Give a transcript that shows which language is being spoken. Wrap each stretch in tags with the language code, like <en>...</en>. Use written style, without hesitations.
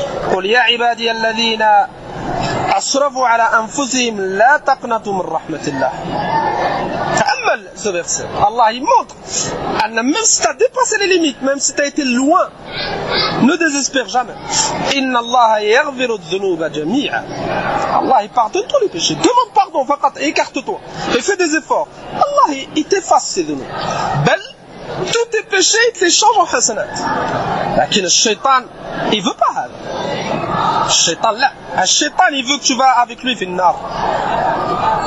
<ar>قل يا عبادي الذين أسرفوا على أنفسهم لا تقنطوا من رحمة الله.</ar> <fr>تأمل ce verset. Allah il montre même si tu as dépassé les limites, même si tu as été loin, ne désespère jamais.</fr> <ar>إن الله يغفر الذنوب جميعا.</ar> <fr>Allah il pardonne tous les péchés. Demande pardon, faqat, écarte-toi et fais des efforts. Allah il t'efface ces ذنوب. بل tous tes péchés il te les change en hasanat.</fr> <ar>لكن الشيطان</ar> <fr>il veut pas.</fr> <ar>الشيطان لا.</ar> <fr>الشيطان il veut que tu vas avec lui</fr> <ar>في النار.</ar>